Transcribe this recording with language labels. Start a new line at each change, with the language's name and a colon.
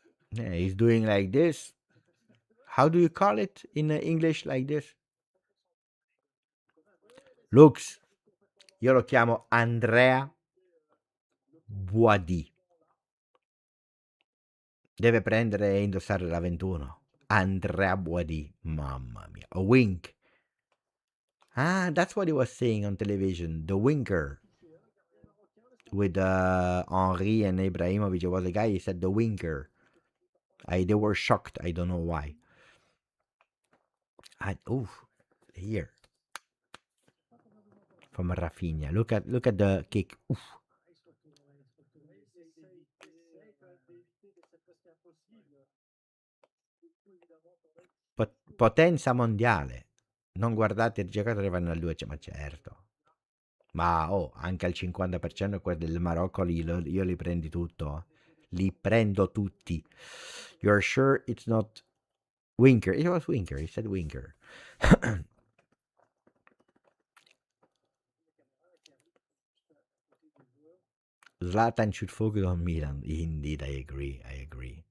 English: Yeah, he's doing like this. How do you call it in English like this?
Italian: Looks, io lo chiamo Andrea Boadi. Deve prendere e indossare la 21. Andrea Boadi. Mamma mia.
English: A wink. Ah, that's what he was saying on television. The winker. With Henri and Ibrahimovic. It was a guy, he said the winker. They were shocked. I don't know why. Here. From Rafinha. Look at the kick. Oof.
Italian: Potenza mondiale. Non guardate i giocatori vanno al 2, ma certo. Ma anche al 50% quelli del Marocco io li prendi tutto. Li prendo tutti.
English: You're sure it's not Winker? It was Winker. He said Winker. Zlatan should focus on Milan. Indeed, I agree.